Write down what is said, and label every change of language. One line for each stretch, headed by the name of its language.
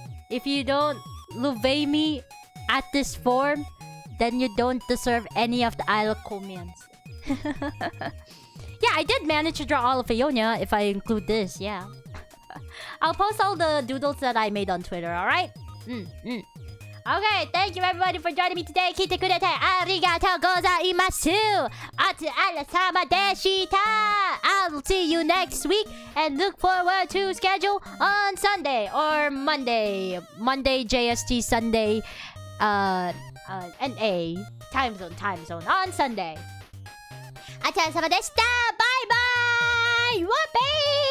English: If you don't love me at this form, then you don't deserve any of the Isla Colemans. Yeah, I did manage to draw all of Aona if I include this, yeah. I'll post all the doodles that I made on Twitter, alright? Okay, thank you everybody for joining me today.
Japanese: 聞いてくれてありがとうございます。あら様でした。
English: I'll see you next week and look forward to schedule on Sunday or Monday. Monday JST, Sunday NA. Time zone on Sunday.
Japanese: あら様でした。バイバイ。わっぺー